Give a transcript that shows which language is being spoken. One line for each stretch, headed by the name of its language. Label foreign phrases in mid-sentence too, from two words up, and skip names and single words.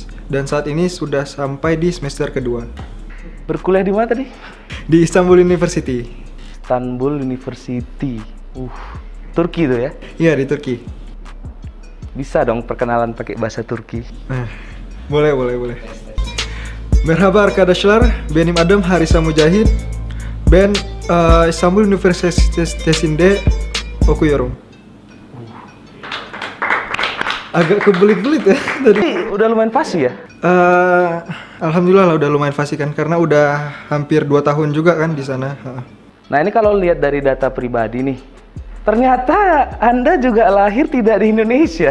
Indonesian: Dan saat ini sudah sampai di semester kedua. Berkuliah di mana tadi? Di Istanbul University. Istanbul University. Turki itu ya? Iya, di Turki. Bisa dong perkenalan pakai bahasa Turki? Boleh.
Turkish: Merhaba arkadaşlar, benim adım Harith Samujahid. Ben İstanbul Üniversitesi'nde okuyorum.
Indonesian: Agak kebelit-belit ya tadi. Udah lumayan fasih ya? Alhamdulillah lah udah lumayan fasih kan, karena udah hampir 2 tahun juga kan di sana. Nah, ini kalau lihat dari data pribadi nih, ternyata Anda juga lahir tidak di Indonesia.